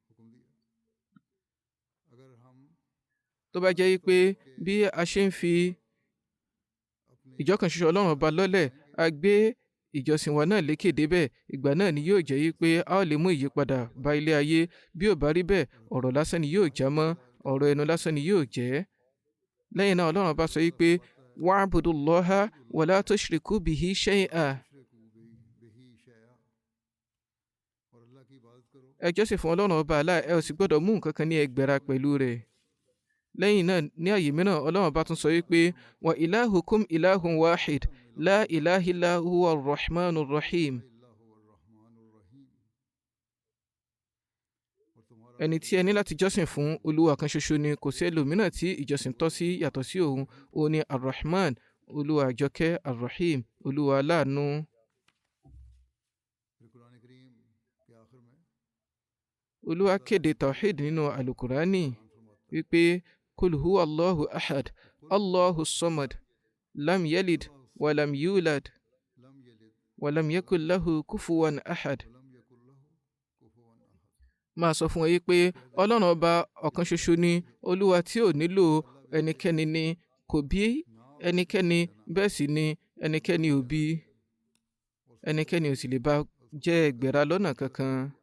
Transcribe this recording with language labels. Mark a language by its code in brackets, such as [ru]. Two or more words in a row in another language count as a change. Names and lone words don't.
[yo] tó bá jẹ́ pé bí a ṣe ń fi ìjọkan ṣoṣo Ọlọ́run ọba lọ́lẹ̀ a gbé ìjọsìn wa náà lékè débẹ̀ ìgbà náà ni yóò jẹ́ pé a ó lè mú ìyípadà bá ilé ayé. bí ò bá rí bẹ́ẹ̀ ọ̀rọ̀ lásán ni yóò já mọ́ ọ̀rọ̀ ẹnu lásán ni yóò jẹ́. lẹ́yìn náà Ọlọ́run bá sọ pé [ar] واعبدوا الله ولا تشركوا به شيئا. [yo] ẹ jọ́sìn fún Ọlọ́run ọba Allah ẹ ò sì gbọ́dọ̀ mú nǹkan kan ní ẹgbẹ̀ra pẹ̀lú rẹ̀. lẹ́yìn náà ní àyè mìíràn Ọlọ́run bá tún sọ wípé [ar] وإلهكم إله واحد لا إله إلا هو الرحمن الرحيم. [yo] ẹni tí ẹ ní láti jọ́sìn fún Olúwa kan ṣoṣo ni kò sí ẹlòmíràn tí ìjọsìn tọ́ sí yàtọ̀ sí òun ni ar-rahman Olúwa àjọkẹ́ ar-rahim Olúwa aláàánú. Olúwa kéde tawhid nínú alukurani wípé [ar] قل هو الله أحد الله الصمد لم يلد ولم يولد ولم يكن له كفوا أحد. [yo] máa sọ fún ẹ pé Ọlọ́run ọba ọ̀kan ṣoṣo ni Olúwa tí ò nílò ẹnikẹ́ni ni kò bí ẹnikẹ́ni bẹ́ẹ̀ sì ni ẹnikẹ́ni ò bí ẹnikẹ́ni ò sì lè bá jẹ́ ẹgbẹ̀ra lọ́nà kankan.